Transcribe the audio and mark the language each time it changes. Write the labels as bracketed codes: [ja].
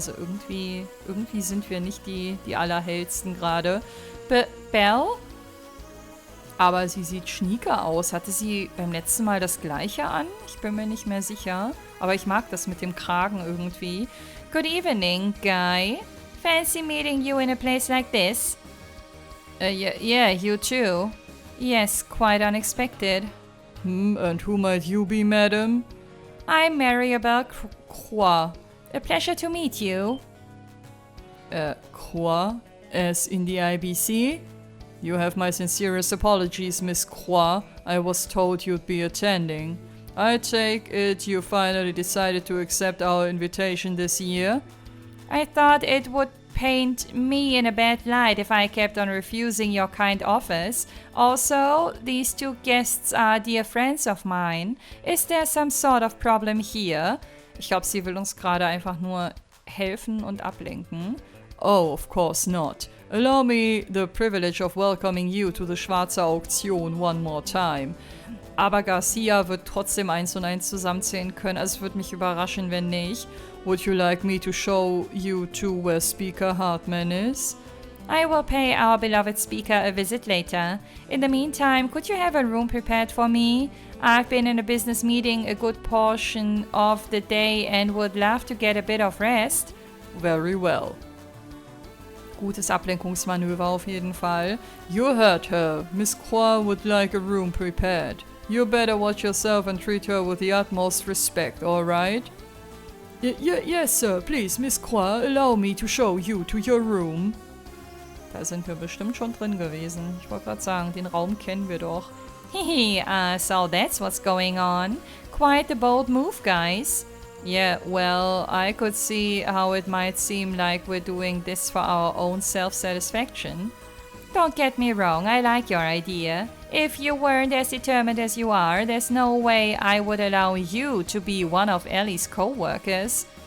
[de] Also irgendwie sind wir nicht die Allerhellsten gerade. Belle? Aber sie sieht schnieker aus. Hatte sie beim letzten Mal das Gleiche an? Ich bin mir nicht mehr sicher. Aber ich mag das mit dem Kragen irgendwie. [en] Good evening, Guy. Fancy meeting you in a place like this? Yeah, you too. Yes, quite unexpected. And who might you be, madam? I'm Maribel Croix. A pleasure to meet you. Croix, as in the IBC? You have my sincerest apologies, Miss Croix. I was told you'd be attending. I take it you finally decided to accept our invitation this year? I thought it would paint me in a bad light if I kept on refusing your kind offers. Also, these two guests are dear friends of mine. Is there some sort of problem here? [de] Ich glaube, sie will uns gerade einfach nur helfen und ablenken. [en] Oh, of course not. Allow me the privilege of welcoming you to the Schwarze Auktion one more time. [de] Aber Garcia wird trotzdem 1 und 1 zusammenzählen können, also es würde mich überraschen, wenn nicht. [en] Would you like me to show you to where Speaker Hartman is? I will pay our beloved speaker a visit later. In the meantime, could you have a room prepared for me? I've been in a business meeting a good portion of the day and would love to get a bit of rest. Very well. [de] Gutes Ablenkungsmanöver auf jeden Fall. [en] You heard her. Miss Croix would like a room prepared. You better watch yourself and treat her with the utmost respect, alright? Yes, sir. Please, Miss Croix, allow me to show you to your room. [de] Da sind wir bestimmt schon drin gewesen. Ich wollte gerade sagen, den Raum kennen wir doch. [en] Hehe, so that's what's going on. Quite a bold move, guys. Yeah, well, I could see how it might seem like we're doing this for our own self-satisfaction. Don't get me wrong, I like your idea. If you weren't as determined as you are, there's no way I would allow you to be one of Ellie's co-workers.